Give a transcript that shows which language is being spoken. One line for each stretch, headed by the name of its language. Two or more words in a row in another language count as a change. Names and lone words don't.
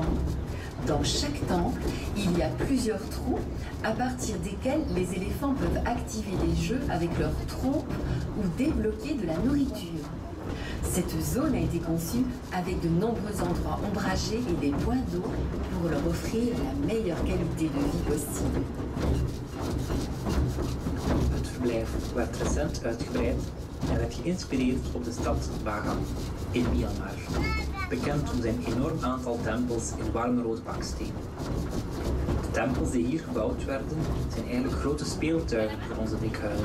French: Dans chaque temple, il y a plusieurs trous à partir desquels les éléphants peuvent activer des jeux avec leur trompe ou débloquer de la nourriture. Cette zone a été conçue avec de nombreux endroits ombragés et des points d'eau pour leur offrir la meilleure qualité de vie possible.
Dutch: Het verblijf werd recent uitgebreid en werd geïnspireerd op de stad Bagan in Myanmar, bekend om zijn enorm aantal tempels in warme rood baksteen. De tempels die hier gebouwd werden zijn eigenlijk grote speeltuigen voor onze dikhuilen.